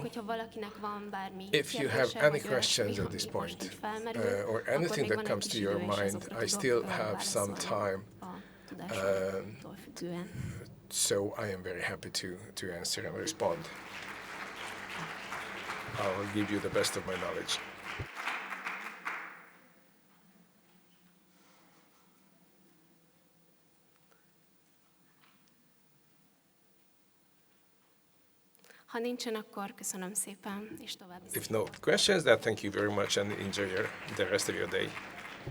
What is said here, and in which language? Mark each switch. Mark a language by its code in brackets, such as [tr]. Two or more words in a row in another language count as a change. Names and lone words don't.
[en] If you have any questions at this point, or anything that comes to your mind, I still have some time. So I am very happy to answer and respond. I'll give you the best of my knowledge. [hu] Ha nincsen, akkor köszönöm szépen, és további. [en] If no questions, then thank you very much and enjoy the rest of your day.